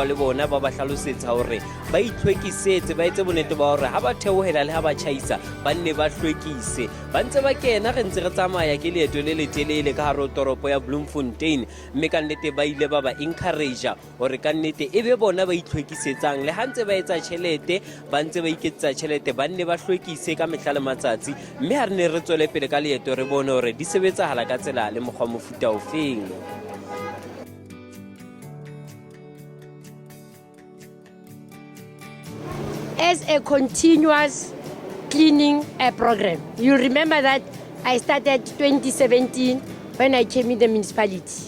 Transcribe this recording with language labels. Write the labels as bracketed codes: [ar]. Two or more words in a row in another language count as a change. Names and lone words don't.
[st] le bona ba ba hlalosetsa hore ba itlhwekisetse ba etse bonnete ba hore ha ba theohela le ha ba tjhaisa ba nne ba hlwekise ba ntse ba kena re ntse re tsamaya ke leeto le letelele ka hare ho toropo ya Bloemfontein mme ka nnete ba ile ba encourage hore ka nnete ebe bona ba itlhwekisetsang le ha ntse ba etsa tjhelete ba ntse ba iketsa tjhelete ba nne ba hlwekise ka mehla le matsatsi mme ha re ne re tswele pele ka leeto re bone hore di sebetsahala ka tsela le mokgwa mofuta ofeng. [en] As a continuous cleaning program. You remember that I started 2017 when I came in the municipality.